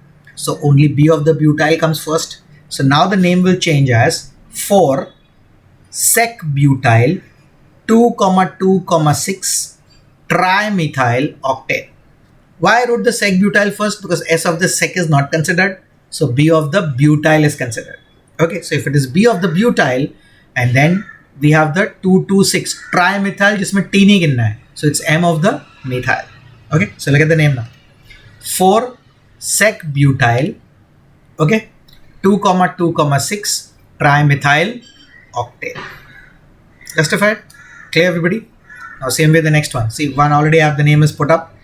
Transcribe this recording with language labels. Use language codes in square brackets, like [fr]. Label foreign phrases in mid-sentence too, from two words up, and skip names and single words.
[en] So only B of the butyl comes first. So now the name will change as 4 sec-butyl 2,2,6 trimethyl octane. Why I wrote the sec-butyl first? Because S of the sec is not considered. So B of the butyl is considered. Okay, so if it is B of the butyl and then we have the 2,2,6 trimethyl [hi] jisme T nahi ginna hai. [en] So it's M of the methyl. Okay, so look at the name now. 4 sec-butyl, okay, 2,2,6 trimethyl octane. Justified? Clear everybody? Now same way the next one. See, one already have the name is put up.